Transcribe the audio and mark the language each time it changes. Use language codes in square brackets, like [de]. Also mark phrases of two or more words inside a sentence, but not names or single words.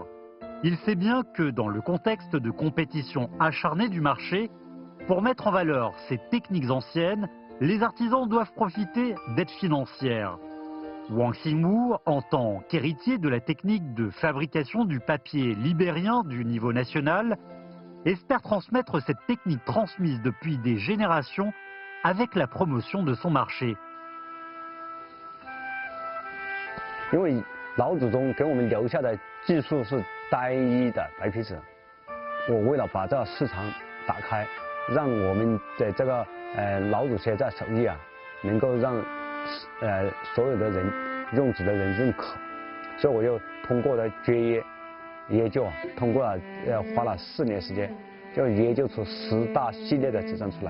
[fr] Il sait bien que dans le contexte de compétition acharnée du marché, pour mettre en valeur ces techniques anciennes, les artisans doivent profiter d'aides financières. Wang Xingwu, en tant qu'héritier de la technique de fabrication du papier libérien du niveau national, espère transmettre cette technique transmise depuis des générations avec la promotion de son marché. [zh] 因为老祖宗给我们留下的技术是单一的白皮纸，我为了把这个市场打开，让我们的这个老祖学在手艺啊，能够让所有的人用纸的人认可，所以我又通过了研究，通过了花了4年时间，就研究出10大系列的纸张出来。